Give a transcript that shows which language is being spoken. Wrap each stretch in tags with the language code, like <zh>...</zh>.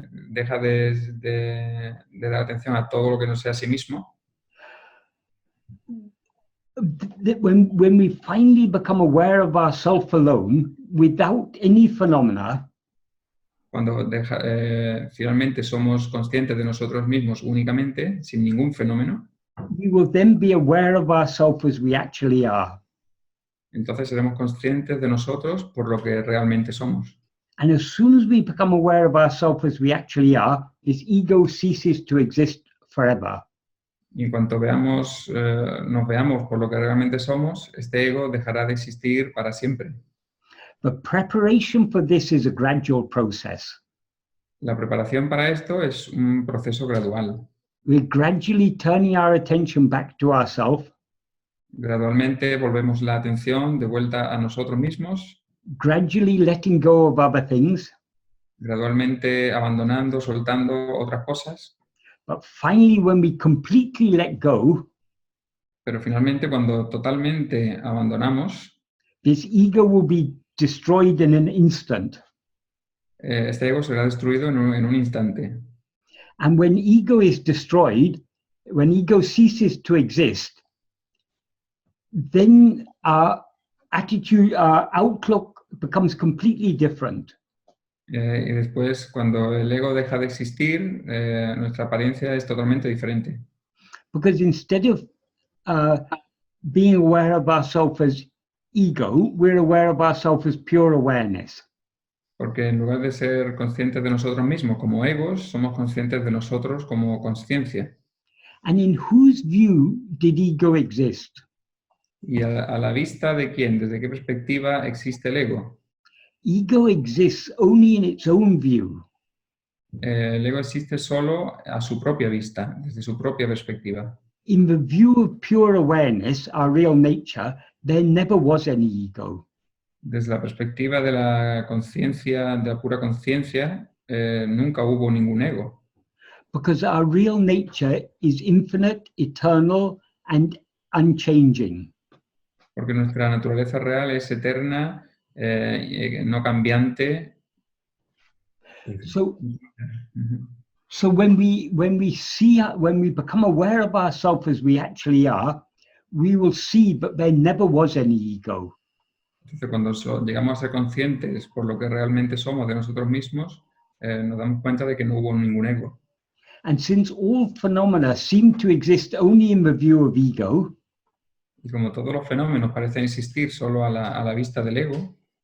<es>Deja de dar atención a todo lo que no sea a sí mismo.</es> <en>When we finally become aware of ourselves alone, without any phenomena,</en> <es>cuando finalmente somos conscientes de nosotros mismos únicamente, sin ningún fenómeno,</es> <en>we will then be aware of ourselves as we actually are.</en> <es>Entonces seremos conscientes de nosotros por lo que realmente somos.</es> <en>And as soon as we become aware of ourselves as we actually are, this ego ceases to exist forever.</en> <es>Y en cuanto nos veamos por lo que realmente somos, este ego dejará de existir para siempre.</es> <en>The preparation for this is a gradual process.</en> <es>La preparación para esto es un proceso gradual.</es> <en>We're gradually turning our attention back to ourselves.</en> <es>Gradualmente volvemos la atención de vuelta a nosotros mismos.</es> <en>Gradually letting go of other things.</en> <es>Gradualmente abandonando, soltando otras cosas.</es> <en>But finally, when we completely let go,</en> <es>pero finalmente cuando totalmente abandonamos,</es> <en>this ego will be destroyed in an instant.</en> <es>Este ego será destruido en un instante.</es> <en>And when ego is destroyed, when ego ceases to exist, then our attitude, our outlook becomes completely different.</en> <es>Y después, cuando el ego deja de existir, nuestra apariencia es totalmente diferente.</es> <en>Because instead of being aware of ourselves as ego, we're aware of ourselves as pure awareness.</en> <es>Porque en lugar de ser conscientes de nosotros mismos como egos, somos conscientes de nosotros como conciencia.</es> <en>And in whose view did ego exist?</en> <es>¿Y a la vista de quién? ¿Desde qué perspectiva existe el ego?</es> <en>Ego exists only in its own view.</en> <es>El ego existe solo a su propia vista, desde su propia perspectiva.</es> <en>In the view of pure awareness, our real nature, there never was any ego.</en> <es>Desde la perspectiva de la conciencia, de la pura conciencia, nunca hubo ningún ego.</es> <en>Because our real nature is infinite, eternal, and unchanging.</en> <es>Porque nuestra naturaleza real es eterna, no cambiante.</es> <en>So when we become aware of ourselves as we actually are, we will see that there never was any ego.</en> <es>Entonces, cuando llegamos a ser conscientes por lo que realmente somos de nosotros mismos, nos damos cuenta de que no hubo ningún ego.</es> <en>And since all phenomena seem to exist only in the view of ego,</en> <es>y como todos los fenómenos parecen existir solo a la vista del ego,</es>